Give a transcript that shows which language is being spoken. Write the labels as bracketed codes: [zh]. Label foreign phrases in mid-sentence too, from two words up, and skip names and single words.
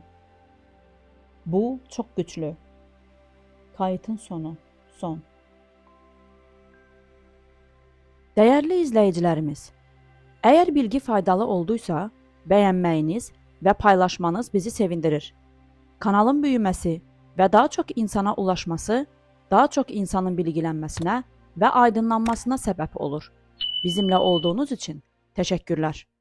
[tr] Bu çok güçlü. Kayıtın sonu. Son. Değerli izleyicilerimiz, eğer bilgi faydalı olduysa beğenməyiniz ve paylaşmanız bizi sevindirir. Kanalın büyümesi [az] və daha çox insana ulaşması, daha çox insanın bilgilənməsinə və aydınlanmasına səbəb olur. Bizimlə olduğunuz üçün təşəkkürlər.